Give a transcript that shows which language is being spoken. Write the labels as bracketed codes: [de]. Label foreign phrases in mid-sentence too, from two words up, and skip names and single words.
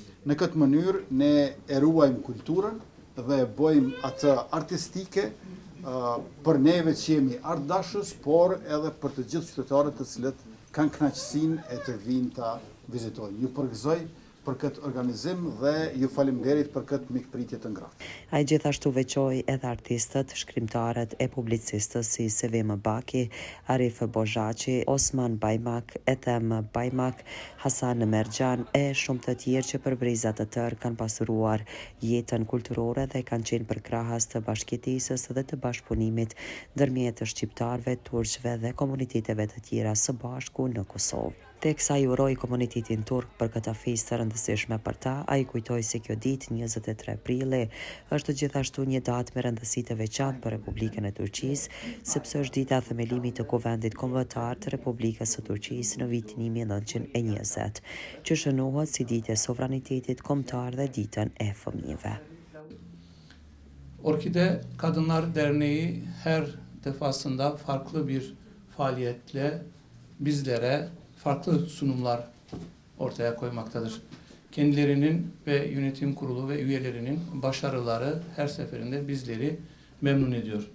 [sq] Në këtë mënyrë ne e ruajmë kulturën dhe e bëjmë atë artistike për neve që jemi artdashës, por edhe për të gjithë qytetarët të cilët kanë kënaqësinë e të vinë ta vizitojnë. Ju përgëzoj për këtë organizim dhe ju faleminderit për këtë mikpritje të ngrohtë. Ai gjithashtu veçoi edhe artistët, shkrimtarët e publicistës si Sevim Baki, Arif Bozhaçi, Osman Bajmak, Ethem Bajmak, Hasan Merjan e shumë të tjerë që për brizat të tërë kanë pasuruar jetën kulturore dhe kanë qenë përkrahas të bashkëjetisës dhe të bashkëpunimit ndërmjet shqiptarëve, turqëve dhe komuniteteve të tjera së bashku në Kosovë. Teksa i uroi komunitetin turk për këtë festë të rëndësishme për ta, ai kujtoi se kjo ditë 23 prilli është gjithashtu një datë me rëndësi të veçantë për Republikën e Turqisë, sepse është dita e themelimit të Kuvendit Kombëtar të Republikës së Turqisë në vitin 1920, që shënohet si ditë e sovranitetit kombëtar dhe ditën e fëmijëve. [tr] Orkide Kadınlar Derneği her defasında farklı bir faaliyetle bizlere farklı sunumlar ortaya koymaktadır. Kendilerinin ve yönetim kurulu ve üyelerinin başarıları her seferinde bizleri memnun ediyor.